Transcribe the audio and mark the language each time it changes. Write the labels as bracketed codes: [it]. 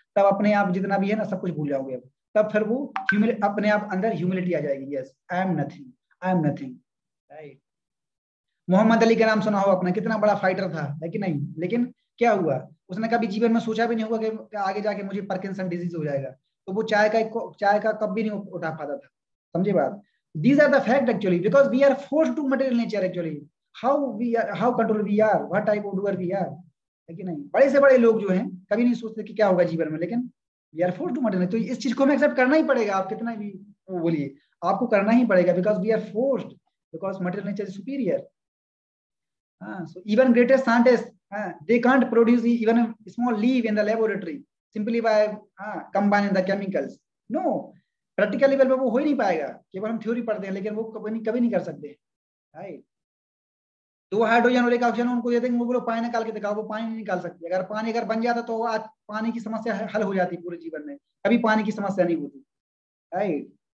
[hi] तब अपने आप जितना भी है ना सब कुछ भूल जाओगे। तब फिर वो अपने आप अंदर ह्यूमिलिटी आ जाएगी, [en] yes I am nothing, [hi] right? Mohammad Ali का नाम सुना हो अपना, कितना बड़ा फाइटर था, है कि नहीं? लेकिन क्या हुआ? उसने कभी जीवन में सोचा भी नहीं होगा कि आगे जाके मुझे पार्किंसन डिजीज हो जाएगा, तो वो चाय का कप भी नहीं उठा पाता था, समझे बात? [en] These are the fact actually, because we are forced to material nature actually. How control we are, what type of doer we are, [hi] है कि नहीं? बड़े से बड़े लोग जो हैं कभी नहीं सोचते कि क्या होगा जीवन में, लेकिन [en] we are forced to material. [hi] तो इस चीज को हमें एक्सेप्ट करना ही पड़ेगा, आप कितना भी वो बोलिए, आपको करना ही पड़ेगा, [en] because we are forced, because material nature is superior. So even greatest scientists, they can't produce even a small leaf in the laboratory simply by combining the chemicals. [hi] No, practical level पे वो हो ही नहीं पाएगा, केवल हम theory पढ़ते हैं, लेकिन वो कभी नहीं कर सकते, राइट? 2 हाइड्रोजन और 1 ऑक्सीजन उनको दे देंगे, वो बोलो पानी निकाल के दिखाओ, वो पानी नहीं निकाल सकते। अगर पानी बन जाता तो आज पानी की समस्या हल हो जाती पूरे जीवन में, कभी पानी की समस्या नहीं होती, राइट?